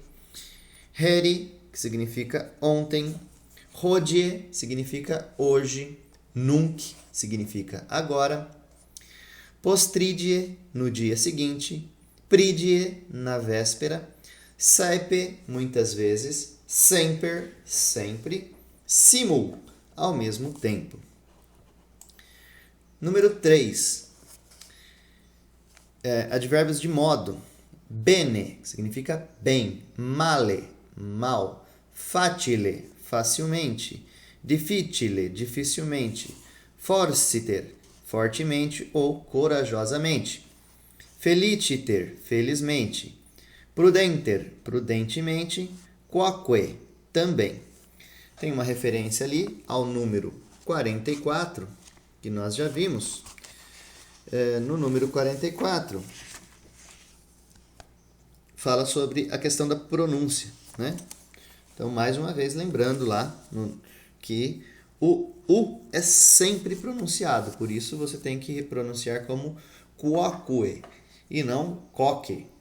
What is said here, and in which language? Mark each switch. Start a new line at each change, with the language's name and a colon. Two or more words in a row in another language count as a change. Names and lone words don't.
Portuguese: Heri, que significa ontem. Hodie significa hoje. Nunc significa agora. Postridie, no dia seguinte. Pridie, na véspera. Saepe, muitas vezes. Semper, sempre. Simul, ao mesmo tempo. Número 3. Advérbios de modo. Bene, que significa bem. Male, mal. Facile, facilmente. Difficile, dificilmente. Forciter, fortemente ou corajosamente. Feliciter, felizmente. Prudenter, prudentemente. Quoque, também. Tem uma referência ali ao número 44, que nós já vimos. No número 44, fala sobre a questão da pronúncia, né? Então, mais uma vez, lembrando lá que o U é sempre pronunciado, por isso você tem que pronunciar como quoque e não coque.